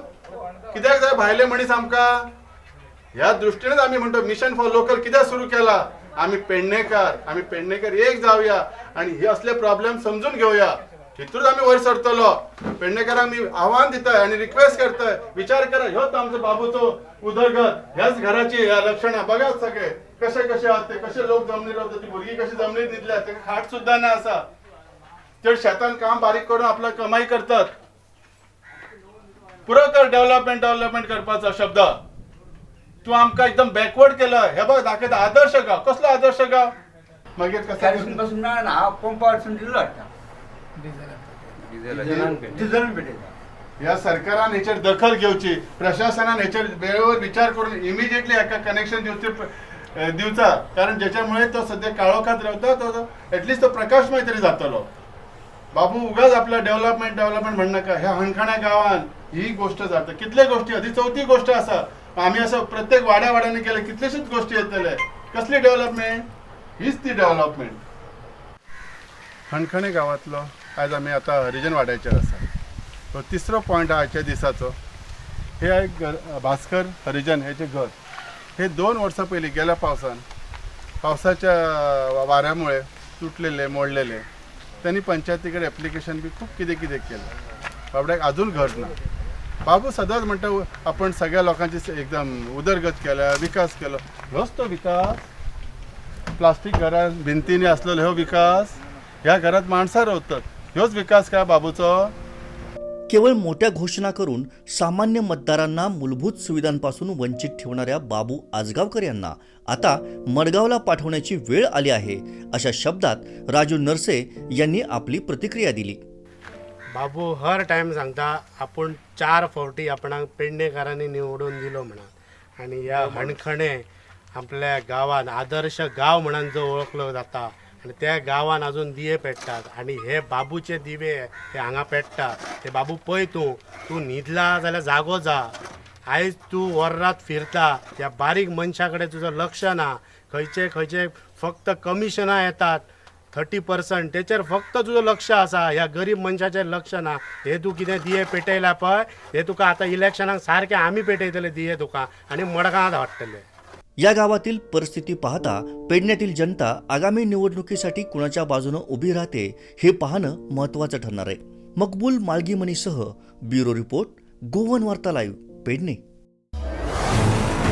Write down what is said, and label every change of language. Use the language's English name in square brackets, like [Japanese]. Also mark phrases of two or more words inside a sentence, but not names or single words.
[Konkani] कित्याक जाय भायले मनीस आमकां? ह्या दृष्टीनेच आम्ही म्हणतो [English] mission for local [Konkani] कित्याक सुरू केला. [Marathi] आम्ही पेडणेकर एक जाऊया आणि हे असले प्रॉब्लेम समजून घेऊया. [Konkani] हितूनच आम्ही वर सरतलो. पेडणेकरांक मी आव्हान दिताय आणि रिक्वेस्ट करताय, विचार करा, ह्योच आमचो बाबूचो उदरगत, ह्याच घराची ह्या लक्षणां बघात सगळे कसे कसे आहात ते, कसे लोक जमनीर रावतात, ती भुरगीं कशी जमनीर न्हिदल्यात, ताका खाट सुद्धा ना आसा. ते शेतान काम बारीक करून आपला कमाई करतात. पुरो कर डेव्हलपमेंट करपाचो शब्द. तू आमकां एकदम बॅकवर्ड केलं. हे बघ दाखयता आदर्श गाव. कसलो आदर्श गाव? मागीर कसं या सरकारान हेचेर दखल घेवची, प्रशासनान हेचेर वेळेवर विचार करून इमिजिएटली हाका कनेक्शन दिवचा. कारण ज्याच्यामुळे तो सध्या काळोखात रावता, तो ऍटलिस्ट तो प्रकाशमय तरी जातलो. [Marathi] बाबू उगाच आपला डेव्हलपमेंट म्हणू नका. [Konkani] ह्या हणखाण्या गावान ही गोष्ट जाता. कितले गोष्टी आधी चौथी गोष्ट असा. आम्ही असं प्रत्येक वाड्याने केले, कितलेशीच गोष्टी येतले. [Marathi] कसली डेव्हलपमेंट? हीच ती डेव्हलपमेंट. [Konkani] हणखणे गावातलो आज आम्ही आता हरिजन वाड्याचेर आसा. तो तिसरो पॉयंट आजच्या दिसाचो. हे एक भास्कर हरिजन हेचे घर. हे 2 वर्सां पयलीं गेल्या पावसाच्या वाऱ्यामुळे तुटलेले, मोडलेले. त्यांनी पंचायतीकडे ऍप्लिकेशन बी खूप कितें केलं. बाबड्याक अजून घर ना. बाबू सदांच म्हणटा आपण सगळ्या लोकांची एकदम उदरगत केल्या, विकास केलो. ह्योच तो विकास? प्लास्टीक घरात भिंतीने असलेलो ह्यो विकास? ह्या घरात माणसां रावतात, ह्योच विकास काय बाबूचो? [Marathi] केवळ मोठ्या घोषणा करून सामान्य मतदारांना मूलभूत सुविधांपासून वंचित ठेवणाऱ्या बाबू आजगावकर यांना आता मडगावला पाठवण्याची वेळ आली आहे, अशा शब्दात राजू नरसे यांनी आपली प्रतिक्रिया दिली. [Konkani] बाबू हर टाइम सांगता आपण 4 फावटी आपणाक पेडणेकारांनी निवडून दिलो म्हणून. आणि ह्या हणखणे आपल्या गावान आदर्श गाव म्हणून जो ओळखलो जाता आणि त्या गावान अजून दिवे पेटतात. आणि हे बाबूचे दिवे हे हांगा पेटतात. ते बाबू पळय, तू न्हिदला जाल्यार जागो जा. आयज तू वर्रात फिरता, त्या बारीक मनशा कडेन तुजो लक्ष ना. खंयचे फक्त कमिशनां येतात 30%, तेचेर फक्त तुझं लक्ष आसा. ह्या गरीब मनशाचेर लक्ष ना. हे तू कितें दिये पेटयला पळय, हे तुका आतां इलेक्शनाक सारखे आमी पेटयतले दिये तुका आणि मडगांवांत हाडटले. [Marathi] या गावातील परिस्थिती पाहता पेडण्यातील जनता आगामी निवडणुकीसाठी कुणाच्या बाजूने उभी राहते हे पाहणं महत्त्वाचं ठरणार आहे. मकबूल माळगीमनीसह ब्युरो रिपोर्ट, गोवन वार्ता लाईव्ह, पेडणे.